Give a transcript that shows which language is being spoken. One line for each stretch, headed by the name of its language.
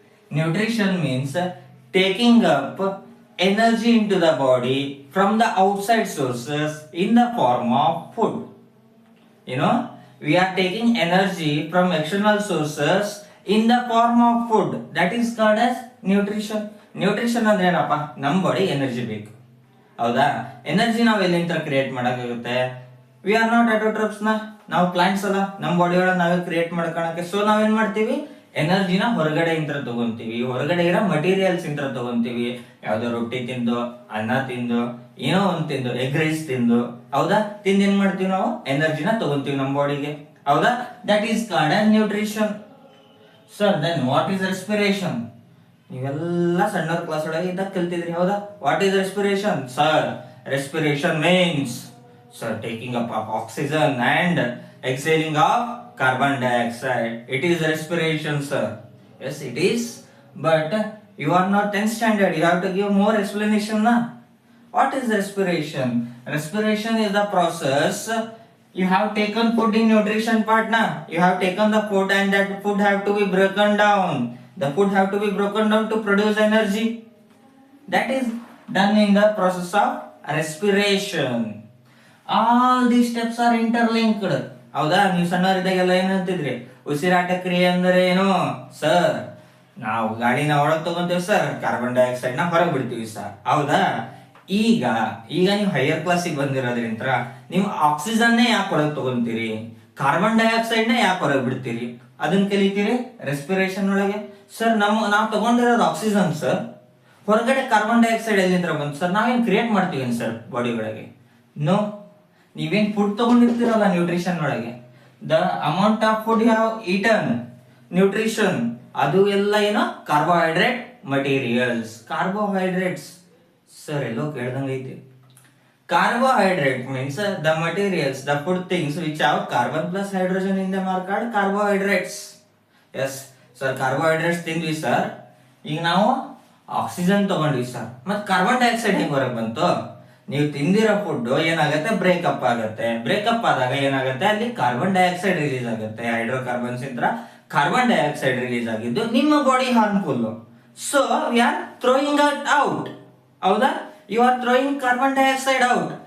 English: Nutrition means taking up energy into the body from the outside sources in the form of food. You know, we are taking energy from external sources in the form of food. That is called as nutrition.
Kannada: Nutrition ಅಂದ್ರೆ ಏನಪ್ಪ, ನಮ್ಮ body energy ಬೇಕು, ಹೌದಾ? Energy ನಾವು ಎಲ್ಲಿಂದ create ಮಾಡೋಕ್ಕಾಗುತ್ತೆ?
English: we are not autotrophs
Kannada: ನಾವು plants ಅಲ್ಲ, ನಮ್ಮ ಬಾಡಿ ಒಳಗೆ ನಾವೇ ಕ್ರಿಯೇಟ್ ಮಾಡ್ಕೊಳಕ್ಕೆ. ಸೊ ನಾವೇನ್ ಮಾಡ್ತೀವಿ, ಎನರ್ಜಿನ ಹೊರಗಡೆ ಇಂತ್ರ ತಗೊಂತೀವಿ, ಹೊರಗಡೆ ಇರೋ ಮಟೀರಿಯಲ್ಸ್ ಇಂತ್ರ ತಗೊಂತೀವಿ. ಯಾವ್ದೋ ರೊಟ್ಟಿ ತಿಂದು, ಅನ್ನ ತಿಂದು, ಏನೋ ಒಂದ್ ತಿಂದು, ಎಗ್ ರೈಸ್ ತಿಂದು, ಹೌದಾ? ತಿಂದು ಏನ್ ಮಾಡ್ತೀವಿ, ನಾವು ಎನರ್ಜಿನ ತಗೊಂತೀವಿ ನಮ್ಮ ಬಾಡಿಗೆ, ಹೌದಾ?
English: That is called as nutrition. Sir, then what is respiration?
Kannada: ನೀವೆಲ್ಲ ಸಣ್ಣವ್ರ ಕ್ಲಾಸ್ ಒಳಗೆ ಇದ್ದಾಗ ಕಲ್ತಿದ್ರಿ, ಹೌದಾ?
English: What is respiration? Sir, respiration means, sir, taking up of oxygen and exhaling of carbon dioxide. It is respiration, sir. Yes, it is. But you are not 10th standard. You have to give more explanation, na? What is respiration? Respiration is the process. You have taken food in nutrition part, na? You have taken the food and that food have to be broken down. The food have to be broken down to produce energy. That is done in the process of respiration. All these steps are interlinked.
Kannada: ಹೌದಾ? ನೀವು ಸಣ್ಣವರಿದ್ದಾಗೆಲ್ಲ ಏನಂತಿದ್ರಿ, ಉಸಿರಾಟ ಕ್ರಿಯೆ ಅಂದ್ರೆ ಏನು? Sir, ನಾವು ಗಾಳಿನ ಒಳಗೆ ತಗೊಂತೀವಿ sir, carbon dioxide ನ ಹೊರಗೆ ಬಿಡ್ತೀವಿ ಸರ್, ಹೌದಾ? ಈಗ ಈಗ ನೀವು ಹೈಯರ್ ಕ್ಲಾಸಿಗೆ ಬಂದಿರೋದ್ರಿಂದ ನೀವು ಆಕ್ಸಿಜನ್ನೇ ಯಾಕೆ ಹೊರಗೆ ತಗೊಂತೀರಿ, ಕಾರ್ಬನ್ ಡೈಆಕ್ಸೈಡ್ ನ ಯಾಕೆ ಹೊರಗೆ ಬಿಡ್ತೀರಿ, ಅದನ್ನ ಕಲಿತೀರಿ ರೆಸ್ಪಿರೇಷನ್ ಒಳಗೆ. ಸರ್, ನಾವು ತಗೊಂಡಿರೋದು ಆಕ್ಸಿಜನ್ ಸರ್, ಹೊರಗಡೆ ಕಾರ್ಬನ್ ಡೈಆಕ್ಸೈಡ್ ಎಲ್ಲಿಂದ ಬಂತು ಸರ್? ನಾವೇನ್ ಕ್ರಿಯೇಟ್ ಮಾಡ್ತೀವಿ ಸರ್ ಬಾಡಿ ಒಳಗೆ? ನೋ. ನೀವೇನ್ ಫುಡ್ ತಗೊಂಡಿರ್ತೀರಲ್ಲ ನ್ಯೂಟ್ರಿಷನ್ ಒಳಗೆ,
English: the amount of food you have eaten,
Kannada: nutrition, ಅದು ಎಲ್ಲ ಏನೋ carbohydrate
English: materials. Carbohydrates. Sir, hello,
Kannada: ಕೇಳ್ದಂಗೈತಿ.
English: Carbohydrate means the materials, the food things which have carbon plus hydrogen in them are called carbohydrates. Yes, sir, carbohydrates
Kannada: ತಿಂದ್ವಿ sir. ಈಗ ನಾವು oxygen ತಗೊಂಡ್ವಿ sir. ಮತ್ತೆ carbon dioxide ಹೆಂಗ್ ಹೊರಗೆ ಬಂತು? ನೀವು ತಿಂದಿರೋ ಫುಡ್ ಏನಾಗುತ್ತೆ, ಬ್ರೇಕಪ್ ಆಗುತ್ತೆ. ಬ್ರೇಕಪ್ ಆದಾಗ ಏನಾಗುತ್ತೆ, ಅಲ್ಲಿ ಕಾರ್ಬನ್ ಡೈಆಕ್ಸೈಡ್ ರಿಲೀಸ್ ಆಗುತ್ತೆ. ಹೈಡ್ರೋಕಾರ್ಬನ್ಸ್ ಇಂದ ಕಾರ್ಬನ್ ಡೈಆಕ್ಸೈಡ್ ರಿಲೀಸ್ ಆಗಿದ್ದು ನಿಮ್ಮ body harmful.
English: So we are throwing it out. ಹೌದಾ? You are throwing carbon dioxide out.